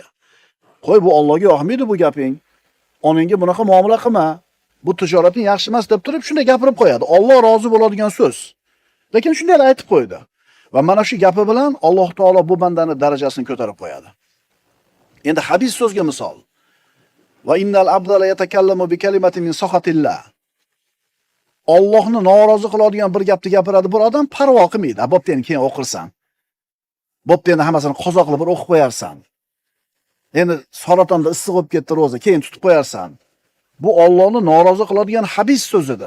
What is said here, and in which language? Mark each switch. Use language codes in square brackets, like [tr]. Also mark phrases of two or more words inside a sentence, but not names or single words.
[uz] Qo'y, bu Allohga yoqmaydi bu gaping. Onangga bunaqa muomala qilma. Bu tijorating yaxshi emas deb turib shunday gapirib qo'yadi. Alloh rozi bo'ladigan so'z. Lekin shunday aytib qo'ydi. Va mana shu gapi bilan Alloh taolo bu bandani darajasini ko'tarib qo'yadi. Endi habis so'zga misol. [ar] وإن العبد ليتكلم بالكلمة من سخط الله. [uz] Allohni norozi qiladigan bir gapni gapiradi bir odam, parvo qilmaydi. Bo'pti, endi keyin o'qirsan. Bo'pti, endi hammasini qozoq qilib bir o'qib qo'yarsan. Endi saratonda issiq bo'lib ketdi ro'za, keyin tutib qo'yarsan. Bu Allohni norozi qiladigan habis so'zidir.